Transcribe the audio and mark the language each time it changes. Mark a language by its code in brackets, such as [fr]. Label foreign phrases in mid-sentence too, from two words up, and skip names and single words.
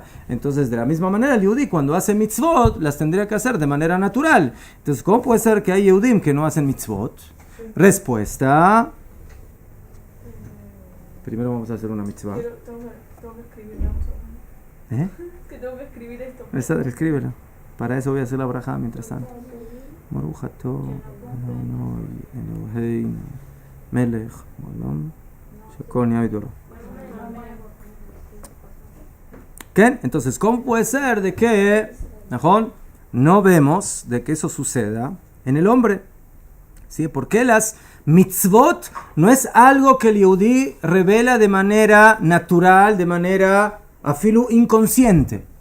[es] Entonces, de la misma manera, el Yehudí cuando hace mitzvot, las tendría que hacer de manera natural. Entonces, ¿cómo puede ser que hay Yehudim que no hacen mitzvot? Respuesta. Primero vamos a hacer una mitzvah. Tengo que escribir, vamos a ver. ¿Eh? que tengo que escribir esto. Escríbelo. Para eso voy a hacer la braja mientras tanto. [he] ברוך אתה אדוני אלוהינו מלך העולם שכל נהיה בדורו. [es] ¿Qué? Entonces, ¿cómo puede ser de que no vemos de que eso suceda en el hombre? ¿Sí? Porque las mitzvot no es algo que el Yehudí revela de manera natural, de manera afilu inconsciente.